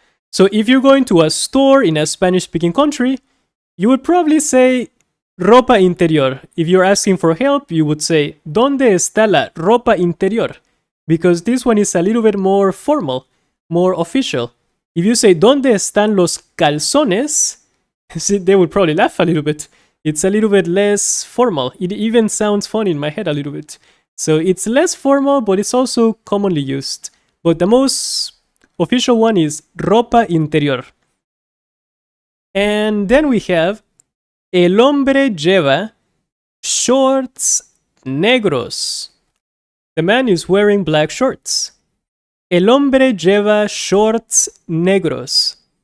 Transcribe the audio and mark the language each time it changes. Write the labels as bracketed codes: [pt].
[en] So if you're going to a store in a Spanish-speaking country, you would probably say ropa interior. If you're asking for help, you would say, [es] ¿Dónde está la ropa interior? [en] Because this one is a little bit more formal, more official. If you say, [es] ¿Dónde están los calzones? [en] They would probably laugh a little bit. It's a little bit less formal. It even sounds funny in my head a little bit. So it's less formal, but it's also commonly used. But the most official one is ropa interior. And then we have [es] el hombre lleva shorts negros. [en] The man is wearing black shorts. [es] El hombre lleva shorts negros.